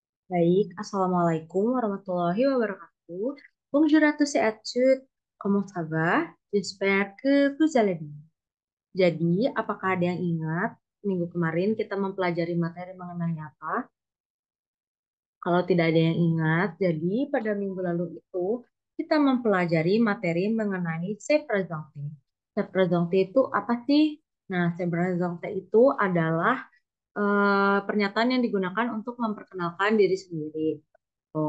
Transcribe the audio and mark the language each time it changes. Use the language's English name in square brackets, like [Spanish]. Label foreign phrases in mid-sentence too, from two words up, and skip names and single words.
[Arabic] Baik, السلام عليكم ورحمة الله وبركاته. [French] Bonjour à tous et à toutes. Comment ça va? J'espère que vous allez bien. [Indonesian] Jadi, apakah ada yang ingat minggu kemarin kita mempelajari materi mengenai apa? Kalau tidak ada yang ingat, jadi pada minggu lalu itu kita mempelajari materi mengenai [French] se présenter. Se présenter [Indonesian] itu apa sih? Nah, [French] se présenter [Indonesian] itu adalah pernyataan yang digunakan untuk memperkenalkan diri sendiri. Oh.